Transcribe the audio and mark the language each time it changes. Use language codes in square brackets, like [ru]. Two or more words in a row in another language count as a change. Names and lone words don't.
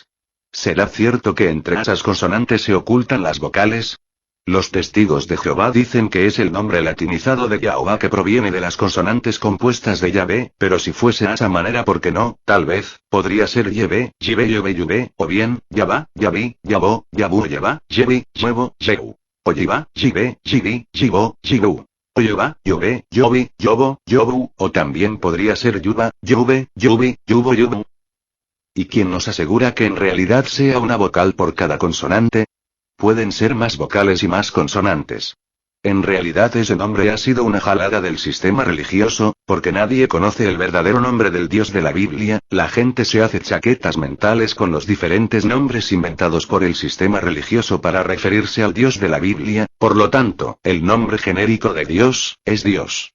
[es] ¿Será cierto que entre esas consonantes se ocultan las vocales? Los testigos de Jehová dicen que es el nombre latinizado de Jehová que proviene de las consonantes compuestas de Yahvé, pero si fuese a esa manera, ¿por qué no? Tal vez, podría ser Yahvé, Yahvé, Yahvé, Yahvé, o bien, Yahvá, Yahví, Yahvó, Yahvú, Yahvá, Yevi, Yevo, Yehu. O Yivá, Yivé, Yiví, Yivó, Yivú. O Yová, Yové, Yovi, Yovo, Yovu, o también podría ser Yuva, Yuve, Yuvi, Yuvo, Yuvu. ¿Y quién nos asegura que en realidad sea una vocal por cada consonante? Pueden ser más vocales y más consonantes. En realidad ese nombre ha sido una jalada del sistema religioso, porque nadie conoce el verdadero nombre del Dios de la Biblia, la gente se hace chaquetas mentales con los diferentes nombres inventados por el sistema religioso para referirse al Dios de la Biblia, por lo tanto, el nombre genérico de Dios, es Dios.